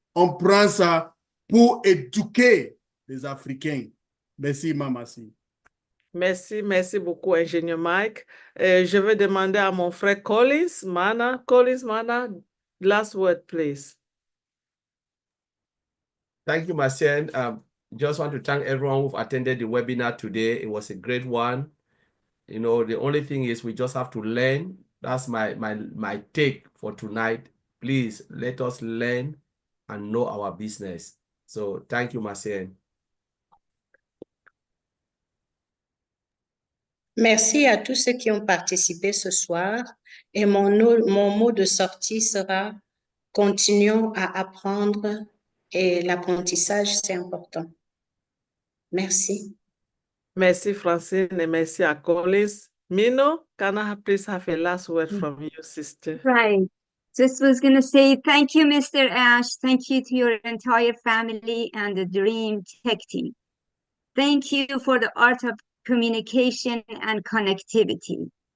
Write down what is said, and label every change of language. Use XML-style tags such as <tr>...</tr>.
<fr>On prend ça pour éduquer les Africains. Merci, Mamassi. Merci beaucoup, ingénieur Mike. Je vais demander à mon frère Collins Mana,</fr> <en>last word, please. Thank you, Marcien. Just want to thank everyone who've attended the webinar today. It was a great one. You know, the only thing is we just have to learn. That's my take for tonight. Please let us learn and know our business. So thank you, Marcien.</en> <fr>Merci à tous ceux qui ont participé ce soir. Et mon mot de sortie sera « Continuons à apprendre et l'apprentissage, c'est important. » Merci. Merci, Francine, et merci à Collins.</fr> <en>Mino, can I please have a last word from you, sister? Right. Just was going to say thank you, Mr. Ash. Thank you to your entire family and the Dream Tech team. Thank you for the art of communication and connectivity.</en>